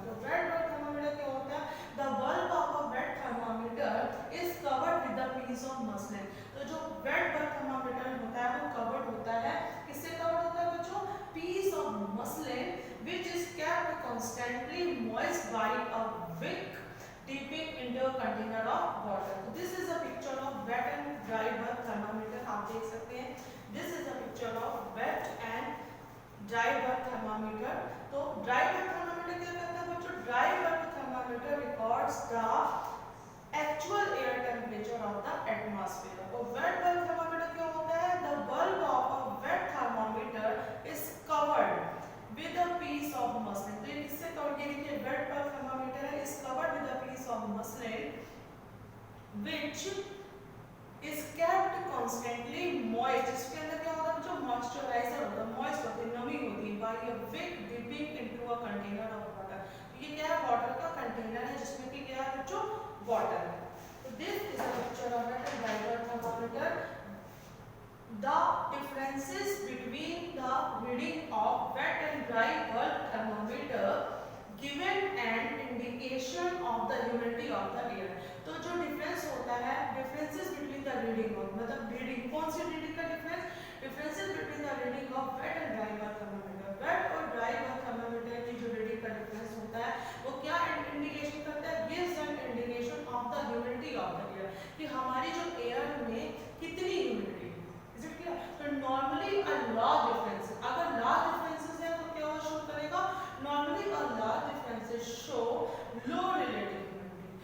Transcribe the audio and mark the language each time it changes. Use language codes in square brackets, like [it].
[hi] तो wet bulb thermometer क्या होता है, [en] The bulb of a wet thermometer is covered with a piece of muslin. [hi] तो जो वेट बल्ब थर्मोमीटर होता है वो कवर्ड होता है, किससे कवर्ड होता है बच्चों, piece of muslin [en] which is kept constantly moist by a wick dipping into a container of water. So this is a picture of wet and dry bulb thermometer. [hi] आप देख सकते हैं, [en] this is a picture of wet and dry bulb thermometer. तो dry bulb thermometer [hi] क्या करता है बच्चों, [en] dry bulb thermometer records the actual air temperature of the atmosphere. और wet bulb thermometer [hi] क्या होता है, [en] the bulb of a wet thermometer is covered with a piece of muslin. [hi] तो ये किससे कवर, ये देखिए [en] Wet bulb thermometer है, is covered with a piece of muslin which is kept constantly moist. [hi] इसके अंदर क्या होता है जो मॉइस्चराइजर होता है, मॉइस्ट होती है, नमी होती है, [en] By a wick dipping into a container of water. [hi] तो ये क्या है, वाटर का कंटेनर है जिसमें कि क्या है बच्चों, वाटर है। [en] तो this is a picture of wet and dry bulb thermometer. The differences between the reading of wet and dry bulb thermometer given an indication of the humidity of the air. [hi] तो जो difference होता है, [en] differences between the reading of, [hi] मतलब reading, कौन सी reading का difference, [en] differences between the reading of wet and dry bulb thermometer. [hi] wet और dry bulb thermometer की जो रीडिंग का डिफरेंस होता है वो क्या इंडिकेशन करता है, [en] gives an indication of the humidity of the air, [hi] कि हमारी जो एयर में कितनी ह्यूमिडिटी। [en] तो normally a large difference, [hi] अगर लार्ज डिफरेंसेस है तो क्या शो करेगा, [en] Normally a large differences show low relative humidity.